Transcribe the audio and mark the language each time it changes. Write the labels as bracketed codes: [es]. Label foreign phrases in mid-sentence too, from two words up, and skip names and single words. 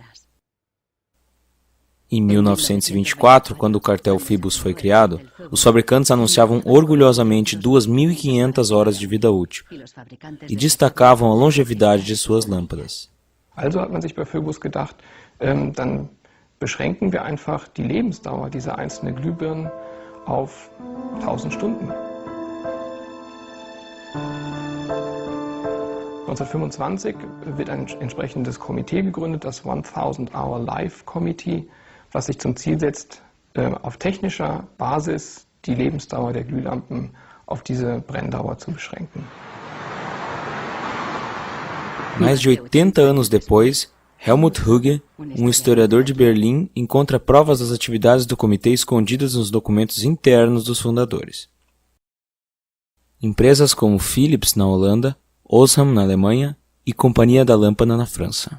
[pt] Em 1924, quando o cartel Phoebus foi criado, os fabricantes anunciavam orgulhosamente 2.500 horas de vida útil e destacavam a longevidade de suas lâmpadas. [de] Also hat man sich bei Phoebus gedacht, dann beschränken wir einfach die Lebensdauer dieser einzelnen Glühbirnen auf 1000 Stunden. 1925 wird ein entsprechendes Komitee gegründet, das 1000-Hour Life Committee, was sich zum Ziel setzt, auf technischer Basis die Lebensdauer der Glühlampen auf diese Brenndauer zu beschränken. [pt] Mais de 80 anos depois, Helmut Hugge, um historiador de Berlim, encontra provas das atividades do comitê escondidas nos documentos internos dos fundadores. Empresas como Philips na Holanda, Osram na Alemanha e Companhia da Lâmpada na França.